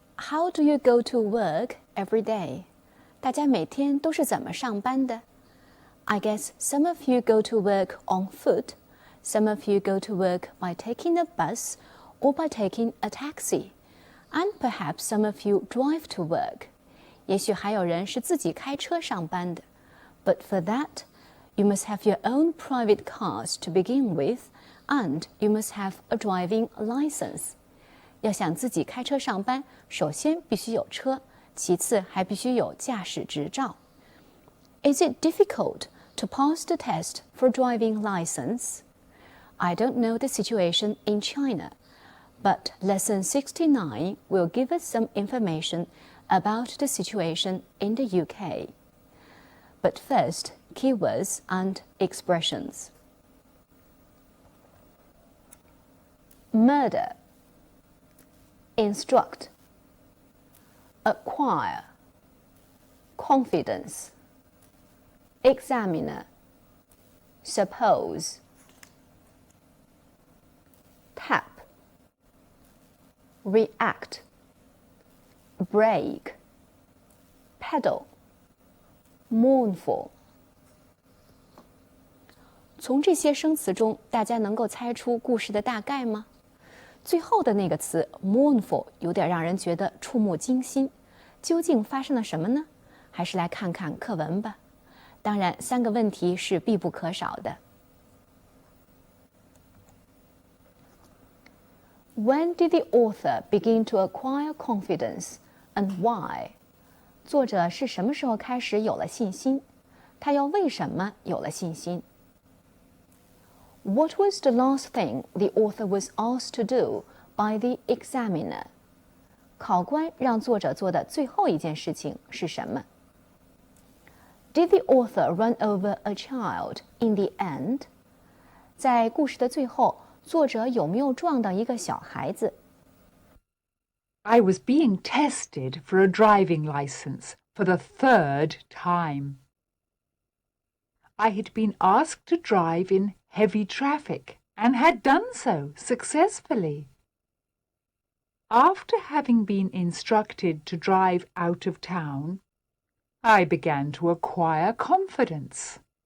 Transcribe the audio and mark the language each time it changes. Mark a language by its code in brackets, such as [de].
[en] How do you go to work every day? [zh] 大家每天都是怎么上班的？ [en] I guess some of you go to work on foot, some of you go to work by taking a bus or by taking a taxi, and perhaps some of you drive to work. [zh] 也许还有人是自己开车上班的。 [en] But for that, you must have your own private cars to begin with, and you must have a driving license. [zh] 要想自己开车上班，首先必须有车，其次还必须有驾驶执照。 [en] Is it difficult to pass the test for driving license? I don't know the situation in China, but lesson 69 will give us some information about the situation in the UK. But first, keywords and expressions. Murder, instruct, acquire, confidence, examiner, suppose, tap, react, break, pedal, mournful. [zh] 从这些生词中，大家能够猜出故事的大概吗？最后的那个词 mournful 有点让人觉得触目惊心，究竟发生了什么呢？还是来看看课文吧。当然，3个问题是必不可少的。 [en] When did the author begin to acquire confidence and why? [zh] 作者是什么时候开始有了信心？他又为什么有了信心？ [en] What was the last thing the author was asked to do by the examiner? [zh] 考官让作者做的最后一件事情是什么？ [en] Did the author run over a child in the end? [zh] 在故事的最后，作者有没有撞到一个小孩子？ [en] I was being tested for a driving license for the 3rd time. I had been asked to drive in heavy traffic and had done so successfully. After having been instructed to drive out of town, I began to acquire confidence.